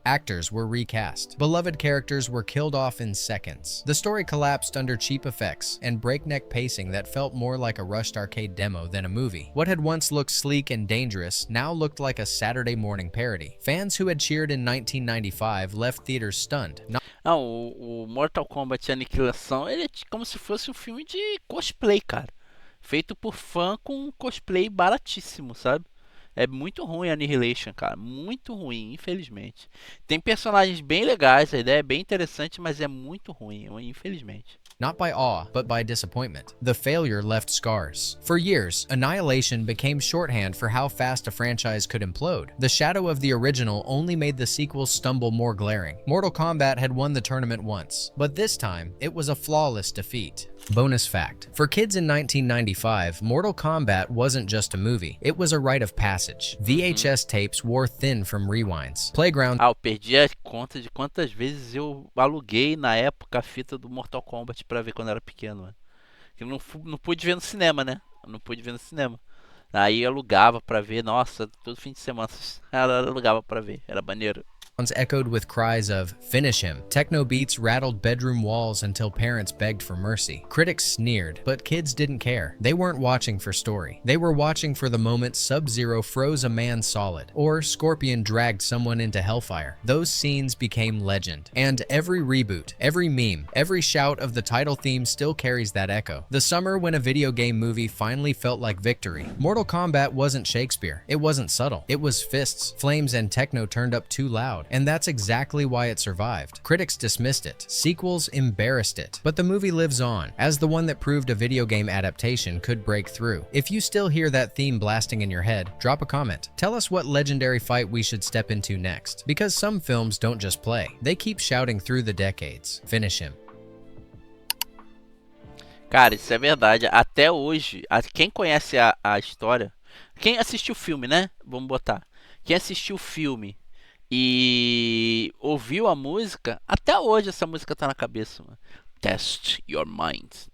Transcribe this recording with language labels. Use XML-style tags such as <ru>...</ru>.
<en>Actors were recast. Beloved characters were killed off in seconds. The story collapsed under cheap effects and breakneck pacing that felt more like a rushed arcade demo than a movie. What had once looked sleek and dangerous now looked like a Saturday morning parody. Fans who had cheered in 1995 left theaters stunned.</en> <pt>O Mortal Kombat Aniquilação, ele é como se fosse um filme de cosplay, cara. Feito por fã com cosplay baratíssimo, sabe? É muito ruim a Annihilation, cara. Muito ruim, infelizmente. Tem personagens bem legais, a ideia é bem interessante, mas é muito ruim, infelizmente.</pt> <en>Not by awe, but by disappointment. The failure left scars. For years, Annihilation became shorthand for how fast a franchise could implode. The shadow of the original only made the sequels stumble more glaring. Mortal Kombat had won the tournament once, but this time, it was a flawless defeat. Bonus fact. For kids in 1995, Mortal Kombat wasn't just a movie. It was a rite of passage. VHS tapes wore thin from rewinds. Playground...</en> <pt>Eu perdi a conta de quantas vezes eu aluguei na época a fita do Mortal Kombat pra ver quando era pequeno, mano. Eu não pude ver no cinema, né? Eu não pude ver no cinema. Aí eu alugava pra ver, nossa, todo fim de semana eu alugava pra ver, era maneiro.</pt> <en>Echoed with cries of, "Finish him." Techno beats rattled bedroom walls until parents begged for mercy. Critics sneered, but kids didn't care. They weren't watching for story. They were watching for the moment Sub-Zero froze a man solid, or Scorpion dragged someone into hellfire. Those scenes became legend. And every reboot, every meme, every shout of the title theme still carries that echo. The summer when a video game movie finally felt like victory. Mortal Kombat wasn't Shakespeare. It wasn't subtle. It was fists, flames, and techno turned up too loud. And that's exactly why it survived. Critics dismissed it. Sequels embarrassed it. But the movie lives on, as the one that proved a video game adaptation could break through. If you still hear that theme blasting in your head, drop a comment. Tell us what legendary fight we should step into next. Because some films don't just play. They keep shouting through the decades. Finish him.</en> <pt>Cara, isso é verdade. Até hoje, quem conhece a história... Quem assistiu o filme, né? Vamos botar. Quem assistiu o filme e ouviu a música, até hoje essa música tá na cabeça, mano.</pt> <en>Test your mind.</en>